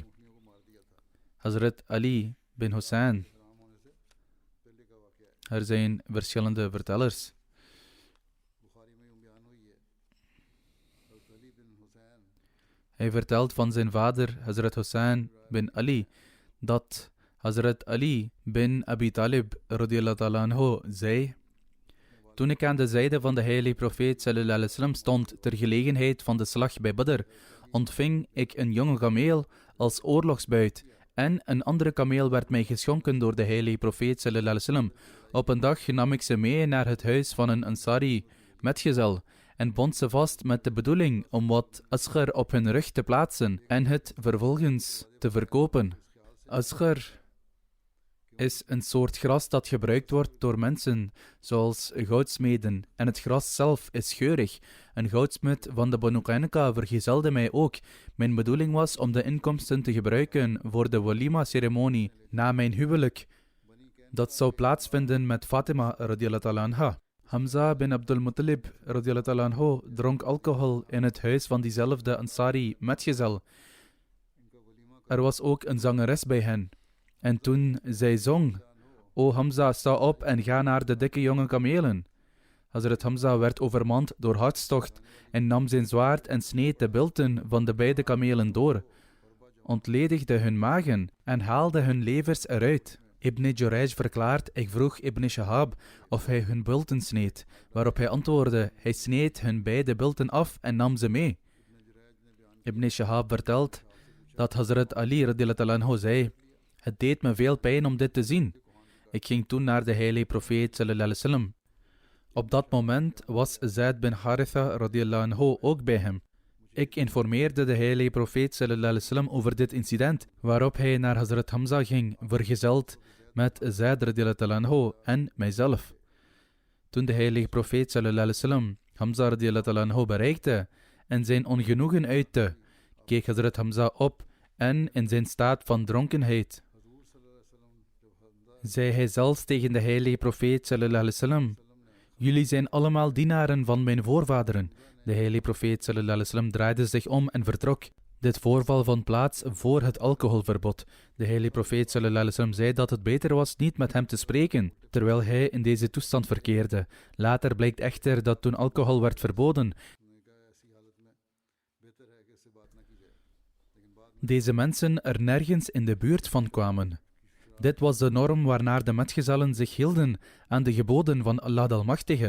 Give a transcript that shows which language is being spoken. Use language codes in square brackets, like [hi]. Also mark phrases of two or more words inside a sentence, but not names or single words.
[nl] Hazrat Ali bin Hussein. Er zijn verschillende vertellers. Hij vertelt van zijn vader, Hazrat Hussein bin Ali, dat Hazrat Ali bin Abi Talib [ar] رضي الله تعالى عنه [nl] zei: toen ik aan de zijde van de heilige profeet [ar] صلى الله عليه وسلم [nl] stond ter gelegenheid van de slag bij Badr, ontving ik een jonge kameel als oorlogsbuit en een andere kameel werd mij geschonken door de heilige profeet [ar] صلى الله عليه وسلم. [nl] Op een dag nam ik ze mee naar het huis van een Ansari metgezel en bond ze vast met de bedoeling om wat asghar op hun rug te plaatsen en het vervolgens te verkopen. Asghar is een soort gras dat gebruikt wordt door mensen, zoals goudsmeden, en het gras zelf is geurig. Een goudsmid van de Banu Qaynuqa vergezelde mij ook. Mijn bedoeling was om de inkomsten te gebruiken voor de walima-ceremonie na mijn huwelijk. Dat zou plaatsvinden met Fatima [ar] رضي الله تعالى عنها. [nl] Hamza bin Abdul Muttalib [ar] رضي الله تعالى عنه [nl] dronk alcohol in het huis van diezelfde Ansari metgezel. Er was ook een zangeres bij hen. En toen zij zong: O Hamza, sta op en ga naar de dikke jonge kamelen. Hazrat Hamza werd overmand door hartstocht en nam zijn zwaard en sneed de bilten van de beide kamelen door, ontledigde hun magen en haalde hun levers eruit. Ibn Jurayj verklaart: ik vroeg Ibn Shahab of hij hun bilten sneed, waarop hij antwoordde: hij sneed hun beide bilten af en nam ze mee. Ibn Shahab vertelt dat Hazrat Ali [ar] رضي الله عنه [nl] zei: het deed me veel pijn om dit te zien. Ik ging toen naar de heilige profeet [ar] صلى الله عليه وسلم. [nl] Op dat moment was Zaid bin Haritha [ar] رضي الله عنه [nl] ook bij hem. Ik informeerde de heilige profeet [ar] صلى الله عليه وسلم [nl] over dit incident, waarop hij naar Hazrat Hamza ging, vergezeld met Zaid [ar] رضي الله عنه [nl] en mijzelf. Toen de heilige profeet [ar] صلى الله عليه وسلم [nl] Hamza [ar] رضي الله عنه [nl] bereikte en zijn ongenoegen uitte, keek Hazrat Hamza op en in zijn staat van dronkenheid zei hij zelfs tegen de heilige profeet [ar] صلى الله عليه وسلم: [nl] jullie zijn allemaal dienaren van mijn voorvaderen. De heilige profeet [ar] صلى الله عليه وسلم [nl] draaide zich om en vertrok. Dit voorval vond plaats voor het alcoholverbod. De heilige profeet [ar] صلى الله عليه وسلم [nl] zei dat het beter was niet met hem te spreken, terwijl hij in deze toestand verkeerde. Later blijkt echter dat toen alcohol werd verboden, deze mensen er nergens in de buurt van kwamen. Dit was de norm waarnaar de metgezellen zich hielden aan de geboden van Allah de Almachtige.